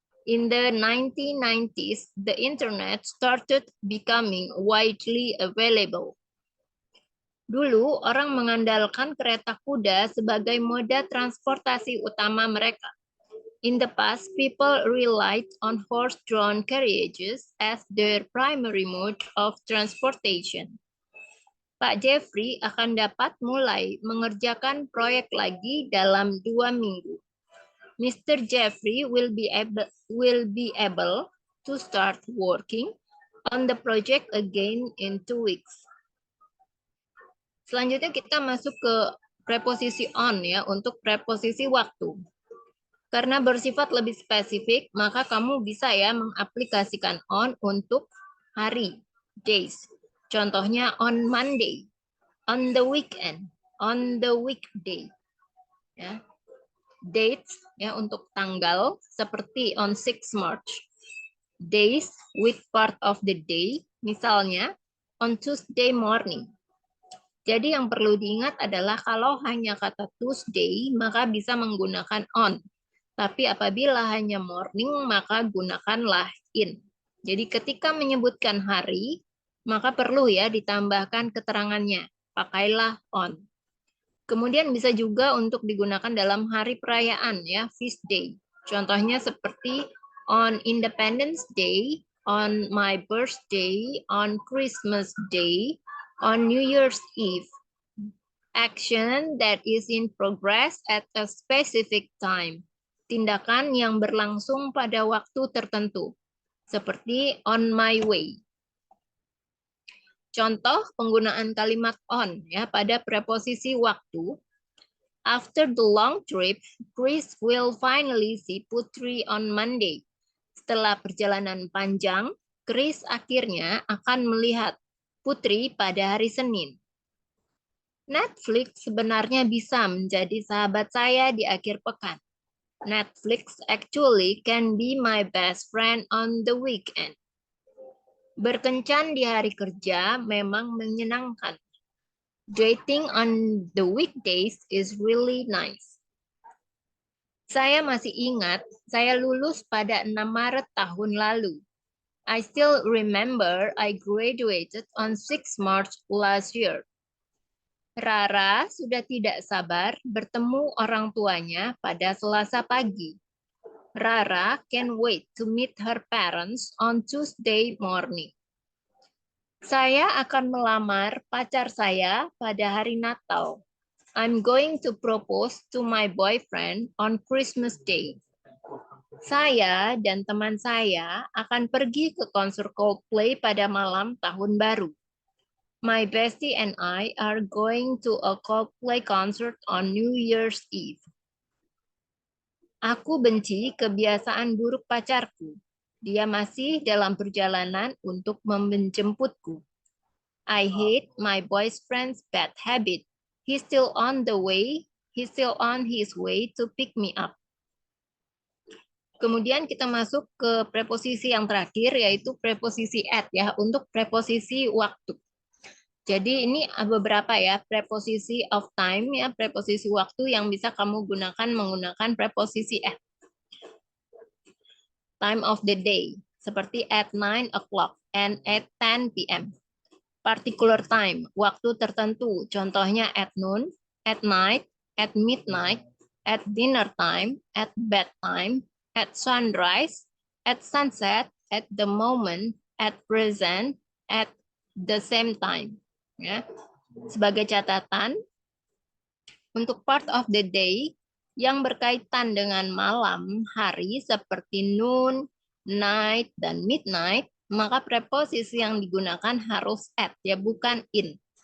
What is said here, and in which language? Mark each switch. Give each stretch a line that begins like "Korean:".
English: In the 1990s, the internet started becoming widely available.
Indonesian: Dulu, orang mengandalkan kereta kuda sebagai moda transportasi utama mereka.
English: In the past, people relied on horse-drawn carriages as their primary mode of transportation.
Indonesian: Pak Jeffrey akan dapat mulai mengerjakan proyek lagi dalam 2 minggu.
English: Mr. Jeffrey will be able to start working on the project again in 2 weeks.
Indonesian: Selanjutnya kita masuk ke preposisi on ya untuk preposisi waktu. Karena bersifat lebih spesifik, maka kamu bisa ya mengaplikasikan on untuk hari, days.
English: Contohnya on Monday, on the weekend, on the weekday.
Indonesian: Ya. Dates ya untuk tanggal seperti
English: on 6 March. Days with part of the day, misalnya on Tuesday morning.
Indonesian: Jadi yang perlu diingat adalah kalau hanya kata Tuesday, maka bisa menggunakan on. Tapi apabila hanya morning, maka gunakanlah in. Jadi ketika menyebutkan hari, maka perlu ya ditambahkan keterangannya. Pakailah on. Kemudian bisa juga untuk digunakan dalam hari perayaan ya, feast day. Contohnya seperti
English: on Independence Day, on my birthday, on Christmas Day, on New Year's Eve. Action that is in progress at a specific time.
Indonesian: Tindakan yang berlangsung pada waktu tertentu, seperti on my way. Contoh penggunaan kalimat on ya pada preposisi waktu.
English: After the long trip, Chris will finally see Putri on Monday.
Indonesian: Setelah perjalanan panjang, Chris akhirnya akan melihat Putri pada hari Senin. Netflix sebenarnya bisa menjadi sahabat saya di akhir pekan.
English: Netflix actually can be my best friend on the weekend.
Indonesian: Berkencan di hari kerja memang menyenangkan.
English: Dating on the weekdays is really nice.
Indonesian: Saya masih ingat, saya lulus pada 6 Maret tahun lalu.
English: I still remember I graduated on 6 March last year.
Indonesian: Rara sudah tidak sabar bertemu orang tuanya pada Selasa pagi.
English: Rara can wait to meet her parents on Tuesday morning.
Indonesian: Saya akan melamar pacar saya pada hari Natal.
English: I'm going to propose to my boyfriend on Christmas Day.
Indonesian: Saya dan teman saya akan pergi ke konser Coldplay pada malam tahun baru.
English: My bestie and I are going to a Coldplay concert on New Year's Eve.
Indonesian: Aku benci kebiasaan buruk pacarku. Dia masih dalam perjalanan untuk menjemputku.
English: I hate my boyfriend's bad habit. He's still on his way to pick me up.
Indonesian: Kemudian kita masuk ke preposisi yang terakhir yaitu preposisi at ya untuk preposisi waktu. Jadi ini beberapa ya preposisi of time ya preposisi waktu yang bisa kamu gunakan menggunakan preposisi at.
English: Time of the day seperti at 9 o'clock and at 10 p.m. Particular time
Indonesian: waktu tertentu contohnya
English: at noon, at night, at midnight, at dinner time, at bedtime, at sunrise, at sunset, at the moment, at present, at the same time.
Indonesian: Ya. Sebagai catatan, untuk
English: part of the day
Indonesian: yang berkaitan dengan malam hari seperti noon, night, dan midnight, maka preposisi yang digunakan harus at, ya bukan in.